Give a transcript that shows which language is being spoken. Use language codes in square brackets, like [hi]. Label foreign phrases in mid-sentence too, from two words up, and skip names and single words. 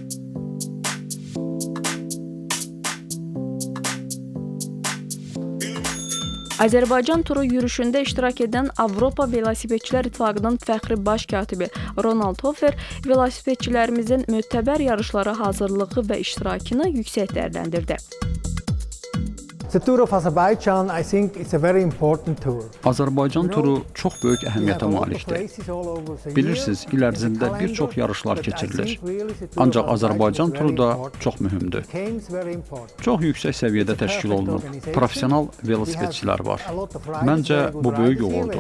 [az] Azərbaycan Turu yürüşündə iştirak edən Avropa Velosipedçilər İttifaqının fəxri baş katibi Ronald Hofer velosipedçilərimizin mötəbər yarışlara hazırlığı və iştirakını yüksək dəyərləndirdi. [en] The Tour of Azerbaijan, I think it's a very important tour. [az] Azərbaycan turu çox böyük əhəmiyyətə malikdir. Bilirsiniz, il ərzində bir çox yarışlar keçirilir. Ancaq Azərbaycan turu da çox mühümdür. Çox yüksək səviyyədə təşkil olunub. Professional velosipedçilər var. Məncə, bu böyük uğurdur.